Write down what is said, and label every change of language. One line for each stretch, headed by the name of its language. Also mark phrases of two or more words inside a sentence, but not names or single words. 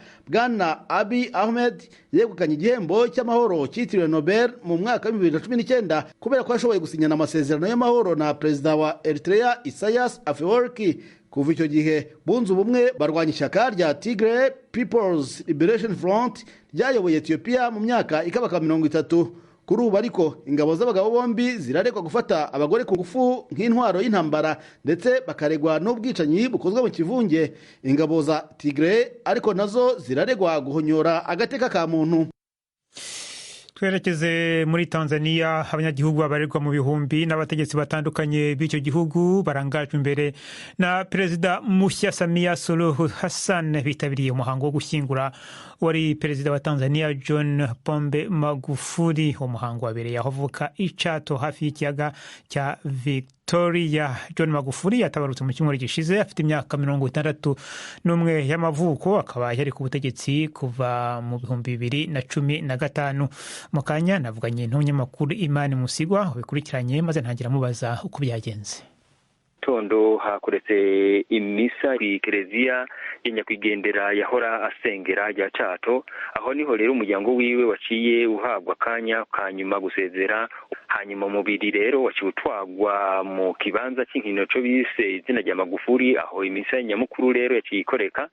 Kinyarwanda: Bwana Abiy Ahmed yegukanye igihembo cy'amahoro cyitiriwe Nobel mu mwaka wa 2019 kubera ko yashoboye gusinyana amasezerano y'amahoro na perezida wa Eritrea Isaias Afwerki. Kuva icyo gihe bunze ubumwe barwanya ishyaka rya Tigray People's Liberation Front ryayoboye Ethiopia mu myaka ikabaka 30. Kuri ubu ariko ingabo z'abagabo bombi ziraregwa gufata abagore ku ngufu nk'intwaro y'intambara ndetse bakaregwa n'ubwicanyi bukozwe mu kivunge. Ingabo za Tigray ariko nazo ziraregwa guhonyora agateka ka muntu. Twerekeze muri Tanzania. Abanyagihugu babarirwa mu bihumbi n'abategetsi batandukanye b'icyo gihugu barangajwe imbere na Perezida Mushya Samia Suluhu Hassan bitabiriye umuhango wo gushyingura wari Perezida wa Tanzania John Pombe Magufuli. Umuhango wabereye aho avuka Ichato hafi y'ikiyaga cya Victoria. John Magufuli yatabarutse mu cyumweru gishize afite imyaka 61 y'amavuko, akaba yari ku butegetsi kuva mu 2015. Mukanya navuganye n'umunyamakuru Imani Musigwa ubikurikiranye maze ntangira mubaza uko byagenze.
Rundi: tondo hakoretse imisa kw'ikereziya ya nyakwigendera yahora asengera rya Cato. Aho niho rero umuryango wiwe waciye uhabwa akanya kanyuma gusezera, hanyuma umubiri rero waciye utwagwa mu kibanza cy'inkino co bise izina rya Magufuri, aho imisa nyamukuru rero yaciye ikoreka.